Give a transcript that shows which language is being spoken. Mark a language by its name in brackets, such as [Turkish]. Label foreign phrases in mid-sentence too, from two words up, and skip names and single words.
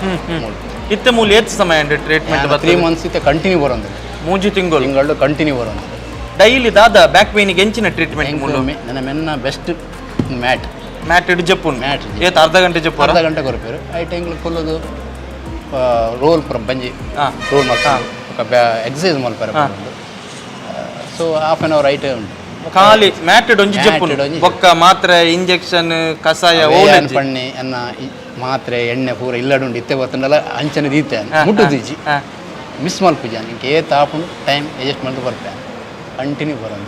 [Tulu] ಇತ್ತೆ ಮೂಲ ಏತ್ ಸಮಯ ಟ್ರೀಟ್ಮೆಂಟ್ 3 ಮಂತ್ಸ್ ಇತ್ತೆ ಕಂಟಿನ್ಯೂ ಬರೋದು [Kannada] 3 ತಿಂಗಳು ಕಂಟಿನ್ಯೂ ಬರೋದು [Tulu] ಡೈಲಿ ದಾದ [English] back pain [Tulu] ಎಂಚಿನ ಟ್ರೀಟ್ಮೆಂಟ್ ಮೂಲ ನನ್ನ ಮೆನ್ನ [English] best mat [Tulu] ಇಡು ಜಪ್ಪುನ್ ಮ್ಯಾಟ್ ಏತ್ ಅರ್ಧ ಗಂಟೆ ಕೊರಪೇರು ಐಟ್ ಎಂಗ್ಲ ಕೊಲ್ಲೋದು ರೋಲ್ ಬಂಜಿ ರೋಲ್ [Kannada] ಮಾಡ್ತಾರೆ ಎಕ್ಸಸೈಸ್ ಮಾಡ್ತಾರೆ [English] so half an hour [Tulu] ಐಟ್ ಉಂಟು ಖಾಲಿ ಮ್ಯಾಟೆಡ್ ಒಂಜಿ ಜಪ್ಪುನ್ ಬೊಕ್ಕ ಮಾತ್ರೆ ಇಂಜೆಕ್ಷನ್ ಕಸಾಯ ಪಣ್ಣಿ ಅನ್ನ ಮಾತ್ರೆ ಎಣ್ಣೆ ಪೂರ ಇಲ್ಲಡುಂಡು ಇತ್ತೆ ಬರ್ತಂಡಲ್ಲ ಅಂಚನೆ ದೀತೆ ಮುಟ್ಟುದೀಜಿ ಮಿಸ್ ಮಲ್ಪುಜ ನಿಂಗೆ ಏತ್ ಹಾಪುಂಡು [English] time adjust [Tulu] ಮಾಡ್ದು ಬರ್ಪೆ [Kannada] ಕಂಟಿನ್ಯೂ ಬರೋದು